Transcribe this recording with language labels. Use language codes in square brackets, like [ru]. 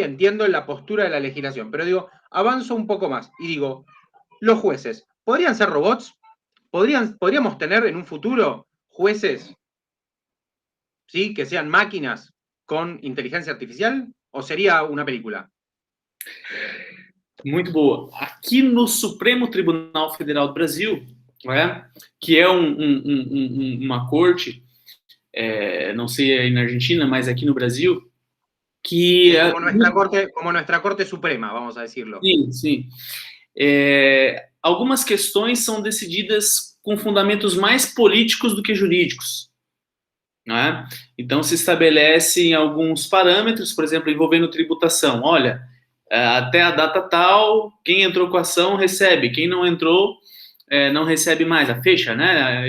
[es] Entiendo la postura de la legislación, pero digo, avanzo un poco más y digo, los jueces, ¿podrían ser robots? ¿Podríamos tener en un futuro jueces, ¿sí?, que sean máquinas con inteligencia artificial? ¿O sería una película? [pt] Muito boa. Aqui no Supremo Tribunal Federal do Brasil, né, que é uma corte, não sei aí na Argentina, mas aqui no Brasil, que... [es] Como nuestra corte suprema, vamos a decirlo. [pt] Sim, sim. Algumas questões são decididas com fundamentos mais políticos do que jurídicos. né? Então, se estabelecem alguns parâmetros, por exemplo, envolvendo tributação. Olha, até a data tal, quem entrou com a ação recebe, quem não entrou não recebe mais. A fecha, né?